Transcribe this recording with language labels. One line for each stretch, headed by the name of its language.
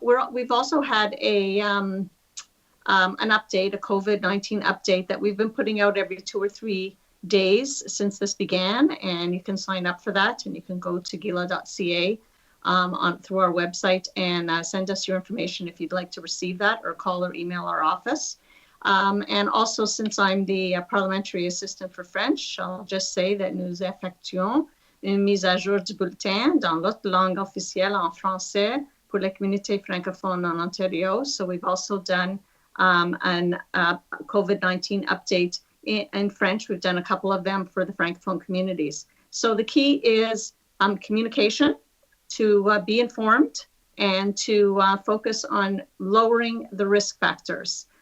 English: We've also had an update, a COVID-19 update that we've been putting out every 2 or 3 days since this began, and you can sign up for that, and you can go to gila.ca through our website and send us your information if you'd like to receive that, or call or email our office. And also, since I'm the parliamentary assistant for French, I'll just say that
French: nous effectuons une mise à jour du bulletin dans l'autre langue officielle en français pour la communauté francophone en Ontario.
English: So we've also done an COVID-19 update in French. We've done a couple of them for the Francophone communities. So the key is communication, to be informed, and to focus on lowering the risk factors.